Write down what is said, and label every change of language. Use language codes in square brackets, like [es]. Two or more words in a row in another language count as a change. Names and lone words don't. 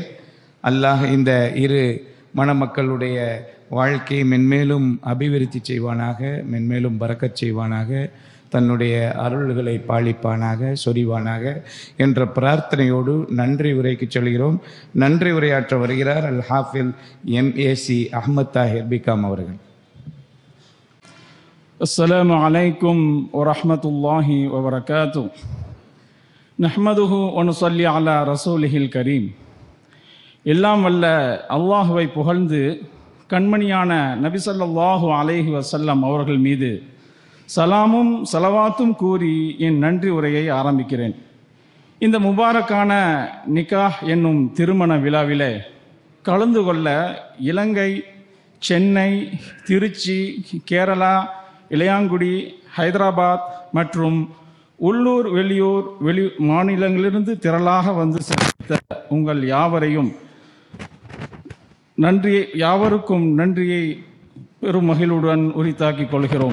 [ta] அல்லாஹ் இந்த இரு மணமக்களுடைய வாழ்க்கையை மென்மேலும் அபிவிருத்தி செய்வானாக, மென்மேலும் பரக்கச் செய்வானாக, தன்னுடைய அருள்களை பாலிப்பானாக, சொரிவானாக என்ற பிரார்த்தனையோடு நன்றி உரைக்கு சொல்கிறோம். நன்றி உரையாற்ற வருகிறார் அல் ஹாஃபில் MAC அஹ்மத் தாஹிர் பிகாம் அவர்கள். [ar] السلام عليكم ورحمة الله وبركاته نحمده ونصلي على رسوله الكريم. [ta] எல்லாம் வல்ல அல்லாஹுவை புகழ்ந்து கண்மணியான நபி [ar] صلى الله عليه وسلم [ta] அவர்கள் மீது சலாமும் சலவாத்தும் கூறி என் நன்றி உரையை ஆரம்பிக்கிறேன். இந்த முபாரக்கான நிக்காஹ் என்னும் திருமண விழாவிலே கலந்து கொள்ள இலங்கை, சென்னை, திருச்சி, கேரளா, இளையாங்குடி, ஹைதராபாத் மற்றும் உள்ளூர் வெளி மாநிலங்களிலிருந்து திரளாக வந்து சேர்த்த உங்கள் யாவருக்கும் நன்றியை பெரும் மகிழ்வுடன் உரித்தாக்கிக் கொள்கிறோம்.